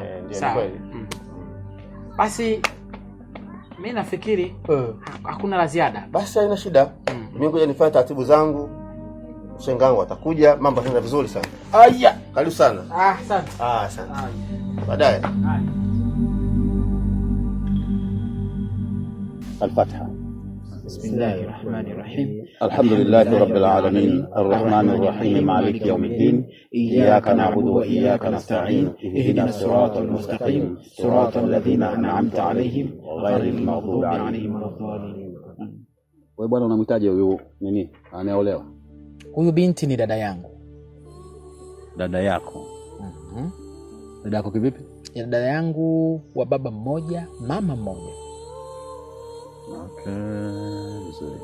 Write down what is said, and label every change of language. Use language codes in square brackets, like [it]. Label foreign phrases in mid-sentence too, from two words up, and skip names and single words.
[sw] Sawa. Basi mimi nafikiri hakuna la ziada. Basi haina shida. Mimi ngoja nifanye taratibu zangu. Shengangu atakuja, mambo yanaenda vizuri sana. Aya, karibu sana. Asante. Asante. Baadaye. [ar] الفاتحة. بسم الله الرحمن الرحيم. الحمد لله رب العالمين الرحمن الرحيم مالك يوم الدين إياك نعبد وإياك نستعين اهدنا الصراط المستقيم صراط الذين أنعمت عليهم غير المغضوب عليهم ولا الضالين. [sw] Wewe bwana unamhitaji huyo nini? Anaolewa. Huyu binti ni dada yangu. Dada yako? Dada yako kivipi? Ya dada yangu wa baba mmoja, mama mmoja. Vizuri.